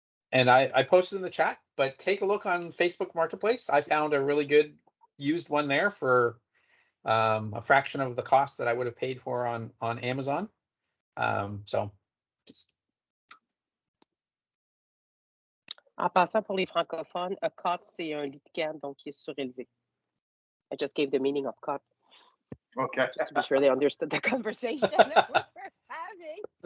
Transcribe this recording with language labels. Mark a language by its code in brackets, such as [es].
[en] And I posted in the chat, but take a look on Facebook Marketplace. I found a really good used one there for a fraction of the cost that I would have paid for on Amazon. [fr] En passant pour les francophones, a cot, c'est un lit de camp, donc qui est surélevé. [en] I just gave the meaning of cot. Okay. Just to be sure they understood the conversation that we were having.